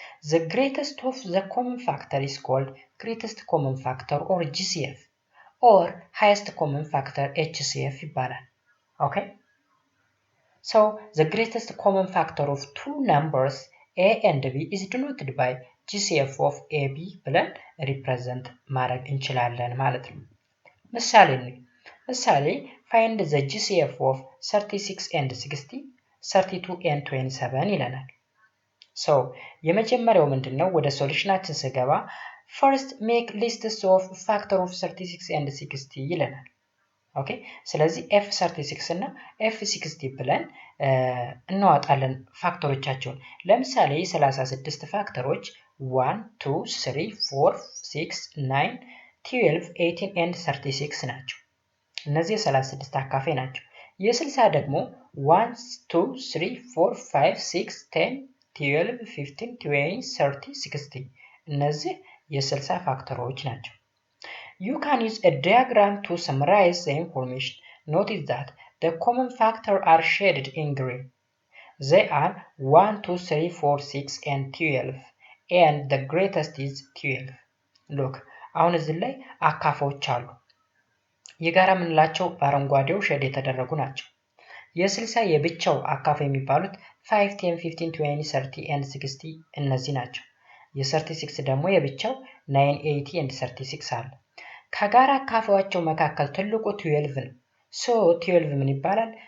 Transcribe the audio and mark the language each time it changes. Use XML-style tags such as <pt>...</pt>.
<en>The greatest of the common factor is called greatest common factor or GCF or highest common factor HCF</en> <am>ይባላል።</am> <en>okay so the greatest common factor of two numbers a and b is denoted by GCF of ab</en> <am>ብለን represent ማድረግ እንችላለን ማለት ነው።</am> <en>ምሳሌ find the GCF of 36 and 60 32 and 27 ይለናል። so</en> <am>የመጀመሪያው ምንድነው? ወደ ሶሉሽናችን ስገባ</am> <en>first make lists of factor of 36 and 60</en> <am>ይለናል። ኦኬ ስለዚህ f36 እና f60 ብለን እናወጣለን ፋክተሮቻቸውን። ለምሳሌ 36 ፋክተሮች 1 2 3 4 6 9 12 18 and 36 ናቸው። እነዚህ 36 አካፋይ ናቸው። የ60 ደግሞ 1 2 3 4 5 6 10 12 15 20 30 60 እነዚህ የ60 ፋክተሮች ናቸው።</am> <en>You can use a diagram to summarize the information. Notice that the common factors are shaded in green. They are 1 2 3 4 6 and 12 and the greatest is 12.</en> <am>Look አሁን እዚህ ላይ አካፋዎች አሉ። የጋራ ምንላቸው በአረንጓዴው ሼድ የተደረጉ ናቸው። የ60 የብቻው አካፋይ የሚባሉት 5 10 15 20 30 and 60 እነዚህ ናቸው። የ36 ደግሞ የብቻው 9 80 and 36 አለ። ከጋራ አካፋዮቻቸው መካከል ትልቁ 12 ነው። so 12 ምን ይባላል?</am>